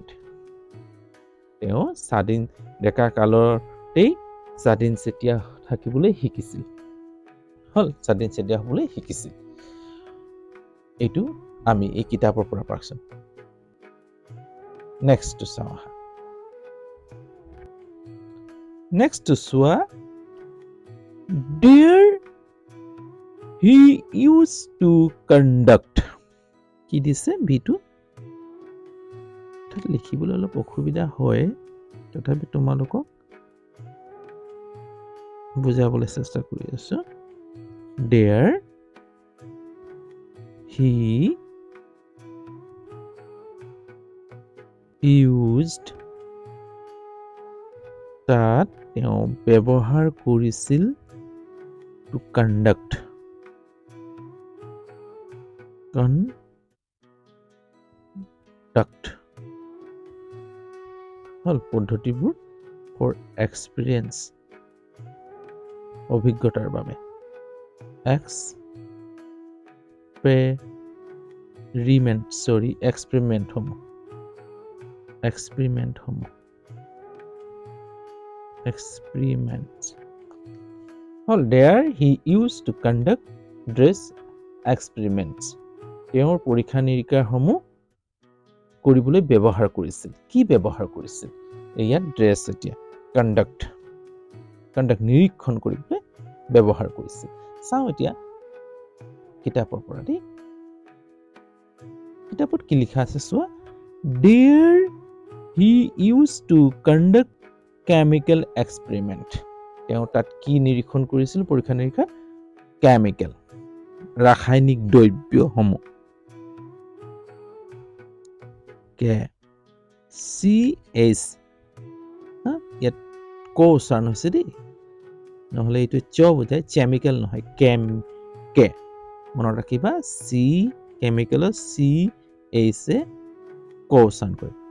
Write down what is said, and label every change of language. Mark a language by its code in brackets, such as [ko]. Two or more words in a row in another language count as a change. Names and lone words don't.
[as] তেওঁ ডেকা কালতেই স্বাধীনচেতিয়া থাকিবলৈ শিকিছিল। হ'ল, স্বাধীনচেতিয়া হ'বলৈ শিকিছিল। এইটো আমি এই কিতাপৰ পৰা পাইছোঁ। নেক্সটটো চাওঁ আহা। নেক্সটটো চোৱা, [en] There he used to conduct. [as] কি দিছে? ভিটো লিখিবলৈ অলপ অসুবিধা হয়, তথাপি তোমালোকক বুজাবলৈ চেষ্টা কৰি আছো। [en] There he used, [as] তাত তেওঁ ব্যৱহাৰ কৰিছিল, [en] to conduct [as] হ'ল পদ্ধতিবোৰ [en] for experience, [as] অভিজ্ঞতাৰ বাবে। এক্সপেৰিমেণ্ট সমূহ experiments. [en] Well, there he used to conduct dress experiments. [as] তেওঁৰ পৰীক্ষা নিৰীক্ষাসমূহ কৰিবলৈ ব্যৱহাৰ কৰিছিল কি ব্যৱহাৰ কৰিছিল ইয়াত ড্ৰেছ এতিয়া কণ্ডাক্ট নিৰীক্ষণ কৰিবলৈ ব্যৱহাৰ কৰিছিল চাওঁ এতিয়া কিতাপৰ পৰা দেই কিতাপত কি লিখা আছে চোৱা [en] there he used to conduct chemical experiment [as] তেওঁ তাত কি নিৰীক্ষণ কৰিছিল পৰীক্ষা নিৰীক্ষা কেমিকেল ৰাসায়নিক দ্ৰব্যসমূহ CH ইয়াত ক উচ্চাৰণ হৈছে দেই নহ'লে এইটো চ বুজায় কেমিকেল নহয় কে মনত ৰাখিবা চি কেমিকেলৰ CH ক উচ্চাৰণ কৰে